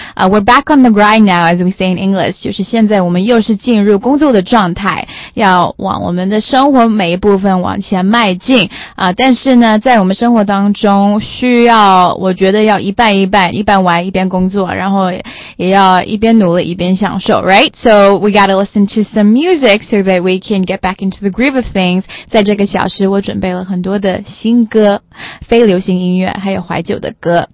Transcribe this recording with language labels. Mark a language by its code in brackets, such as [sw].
[en] We're back on the grind now, as we say in English， [zh] 就是现在我们又是进入工作的状态，要往我们的生活每一部分往前迈进啊。但是呢，在我们生活当中，需要我觉得要一半一半，一半玩一边工作，然后也要一边努力一边享受 ，right？ [en] So we gotta listen to some music。 So that we can get back into the groove of things. [zh] 在这个小时我准备了很多的新歌，非流行音乐，还有怀旧的歌。